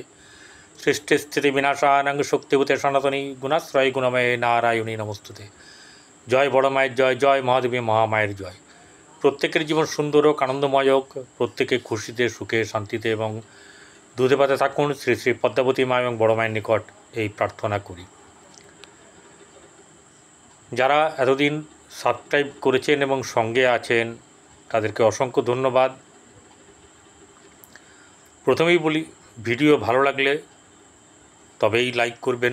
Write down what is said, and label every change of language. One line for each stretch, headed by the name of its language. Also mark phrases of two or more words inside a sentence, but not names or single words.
Sanskrit: सृष्टिस्थितिविनाशानां शक्तिभूते सनातनी गुणाश्रय गुणमये नारायणी नमस्तुते।
Bangla: জয় বড় মায়ের জয়, জয় মহাদেবী মহামায়ার জয়। প্রত্যেকের জীবন সুন্দর হোক, আনন্দময় হোক, প্রত্যেকে খুশিতে সুখে শান্তিতে এবং দুধে ভাতে থাকুন। শ্রী শ্রী পদ্মাবতী মা এবং বড় মায়ের নিকট এই প্রার্থনা করি। যারা এতদিন সাবস্ক্রাইব করেছেন এবং সঙ্গে আছেন তাদেরকে অসংখ্য ধন্যবাদ। প্রথমেই বলি, ভিডিও ভালো লাগলে তবেই লাইক করবেন।